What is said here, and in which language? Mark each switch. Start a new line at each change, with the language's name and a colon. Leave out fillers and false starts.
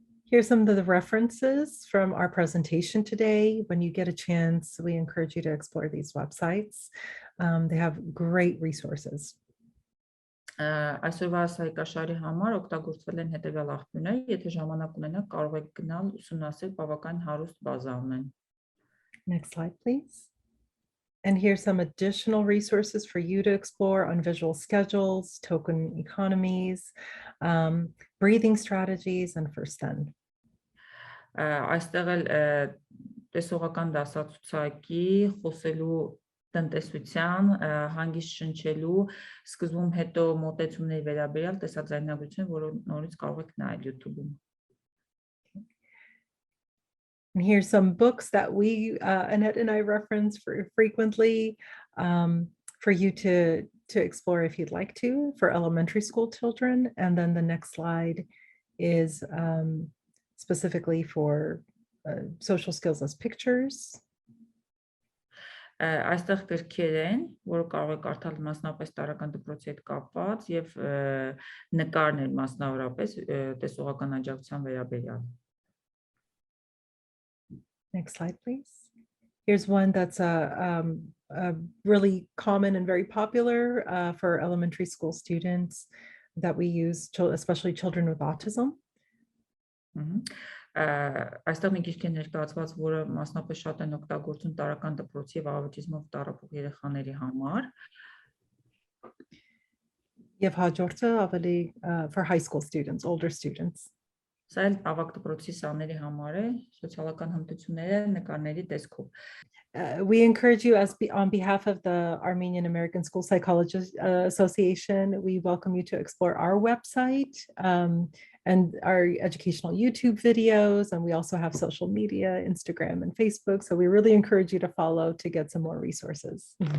English: Here's some of the references from our presentation today. When you get a chance, we encourage you to explore these websites. They have great resources.
Armenian: Այսօրվա սայկաշարի համար օգտագործվել են հետևյալ աղբյուրներ, եթե ժամանակ ունենաք, կարող եք գնալ ուսումնասիրել բավական հարուստ բազա ունեն։
English: Next slide, please. And here's some additional resources for you to explore on visual schedules, token economies, breathing strategies, and first then.
Armenian: Այստեղ էլ տեսողական դասացուցակի, խոսելու տնտեսության, հանգիստ շնչելու, սկզբում հետո մոտեցումների վերաբերյալ տեսաձայնագրություն, որը նորից կարող եք նայել YouTube-ում։
English: And here's some books that we, Aneth and I reference frequently for you to explore if you'd like to, for elementary school children. And then the next slide is specifically for social skills as pictures.
Armenian: Այստեղ գրքեր են, որը կարող եք կարդալ մասնավորապես տարրական դպրոցի հետ կապված եւ նկարներ մասնավորապես տեսողական աջակցության վերաբերյալ։
English: Next slide, please. Here's one that's a really common and very popular for elementary school students that we use, especially children with autism.
Armenian: Այստեղ մի գիրք է ներկայացված, որը մասնապես շատ են օգտագործում տարրական դպրոցի եւ աուտիզմով տառապող երեխաների համար։ Եվ հաջորդը ավելի
English: for high school students, older students.
Armenian: Սա էլ ավագ դպրոցի սաների համար է, սոցիալական հմտությունները նկարների տեսքով։
English: We encourage you, on behalf of the Armenian American School Psychologists Association, we welcome you to explore our website and our educational YouTube videos. And we also have social media, Instagram and Facebook. So we really encourage you to follow to get some more resources.